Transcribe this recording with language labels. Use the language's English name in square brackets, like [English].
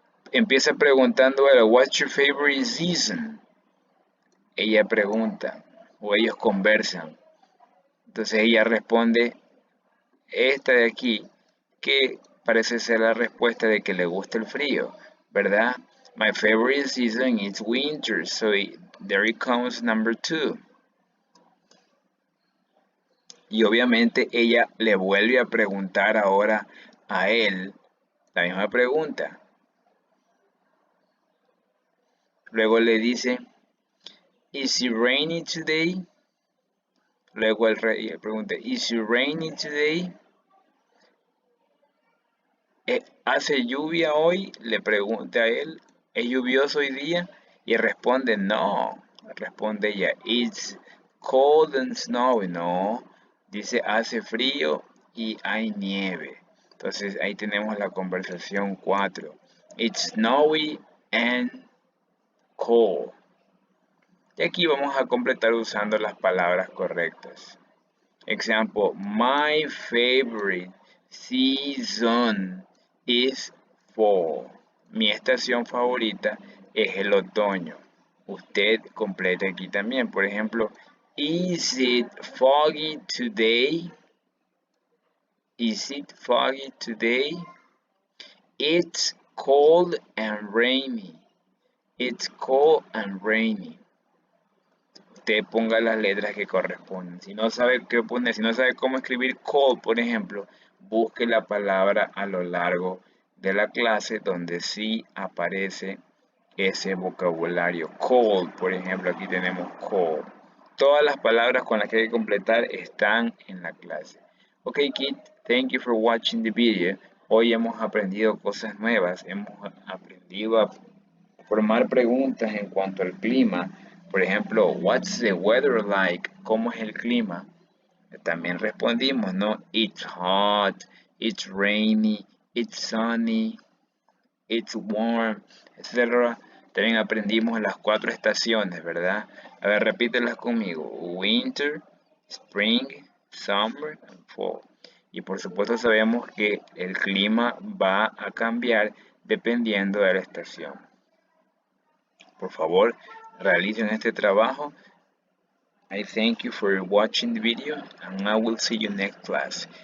[Spanish] Empieza preguntando, [English] what's your favorite season? [Spanish] Ella pregunta, o ellos conversan. Entonces ella responde, esta de aquí, ¿qué parece ser la respuesta de que le gusta el frío, ¿verdad? [English] My favorite season is winter, so there it comes number 2. [Spanish] Y obviamente ella le vuelve a preguntar ahora a él la misma pregunta. Luego le dice, [English] Is it rainy today? [Spanish] Luego el rey le pregunta, [English] Is it rainy today? [Spanish] ¿Hace lluvia hoy? Le pregunta a él. ¿Es lluvioso hoy día? Y responde, no. Responde ella, [English] It's cold and snowy. [Spanish] No. Dice, hace frío y hay nieve. Entonces ahí tenemos la conversación 4. [English] It's snowy and cold. [Spanish] Y aquí vamos a completar usando las palabras correctas. [English] Example, my favorite season is fall. [Spanish] Mi estación favorita es el otoño. Usted complete aquí también. [English] Por ejemplo, is it foggy today? Is it foggy today? It's cold and rainy. It's cold and rainy. [Spanish] Usted ponga las letras que corresponden. Si no sabe qué poner, si no sabe cómo escribir cold, por ejemplo, busque la palabra a lo largo de la clase donde sí aparece ese vocabulario. Cold, por ejemplo, aquí tenemos cold. Todas las palabras con las que hay que completar están en la clase. [English] Ok, kid, thank you for watching the video. [Spanish] Hoy hemos aprendido cosas nuevas. Hemos aprendido a formar preguntas en cuanto al clima. Por ejemplo, [English] what's the weather like? [Spanish] ¿Cómo es el clima? También respondimos, ¿no? [English] It's hot, it's rainy, it's sunny, it's warm, etc. [Spanish] También aprendimos las 4 estaciones, ¿verdad? A ver, repítelas conmigo. [English] Winter, spring, summer and fall. [Spanish] Y por supuesto sabemos que el clima va a cambiar dependiendo de la estación. Por favor, realicen este trabajo. [English] I thank you for watching the video and I will see you next class.